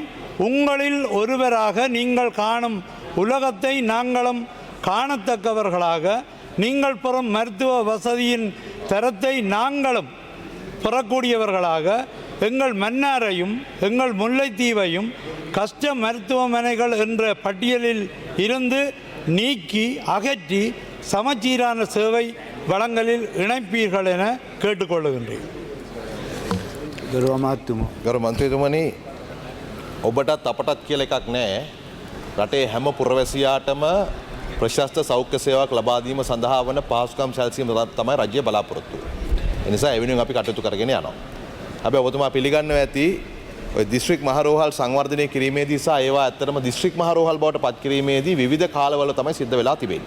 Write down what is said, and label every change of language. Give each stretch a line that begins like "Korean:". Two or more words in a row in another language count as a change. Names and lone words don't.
Tamil: உங்களில் ஒருவராக நீங்கள் காணும் உலகத்தை நாங்களும் காணத்தக்கவர்களாக, நீங்கள் பெறும் மருத்துவ வசதியின் தரத்தை நாங்களும் பெறக்கூடியவர்களாக, எங்கள் மன்னாரையும் எங்கள் முல்லைத்தீவையும் கஷ்ட மருத்துவமனைகள் என்ற பட்டியலில் இருந்து நீக்கி அகற்றி சமச்சீரான சேவை வளங்களில் இணைப்பீர்கள் என கேட்டுக்கொள்ளுகின்றேன்.
Sinhala: ගරු මන්ත්‍රීතුමනි, ඔබටත් අපටත් කියලා එකක් නැහැ. රටේ හැම පුරවැසියාටම ප්‍රශස්ත සෞඛ්‍ය සේවාවක් ලබා දීම සඳහා වන පහසුකම් සැලසීම තමයි රජය බලාපොරොත්තු වෙන්නේ. ඒ නිසා ඒ වෙනුවෙන් අපි කටයුතු කරගෙන යනවා. හැබැයි ඔබතුමා පිළිගන්නවා ඇති ඔය දිස්ත්‍රික් මහරෝහල් සංවර්ධනය කිරීමේදී සහ ඒවා ඇත්තටම දිස්ත්‍රික් මහරෝහල් බවට පත් කිරීමේදී විවිධ කාලවල තමයි සිද්ධ වෙලා තිබෙන්නේ.